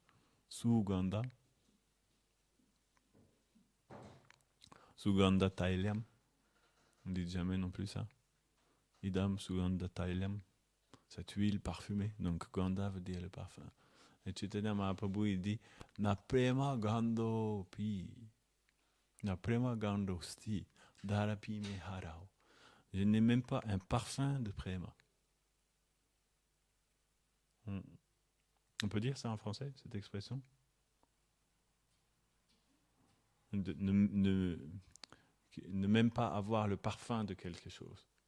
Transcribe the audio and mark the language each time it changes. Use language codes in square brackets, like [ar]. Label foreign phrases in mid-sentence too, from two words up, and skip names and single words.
[fr] Sugandha, [sa] Sugandha Tailam, [fr] on dit jamais non plus ça. [sa] Idam Sugandha Tailam, [fr] cette huile parfumée, donc ganda veut dire le parfum. Et Chaitanya Mahaprabhu il dit [sa] Na prema gando pi, na prema gando sti, dharapi me harao. [fr] Je n'ai même pas un parfum de prema. On peut dire ça en français, cette expression? Ne même pas avoir le parfum de quelque chose.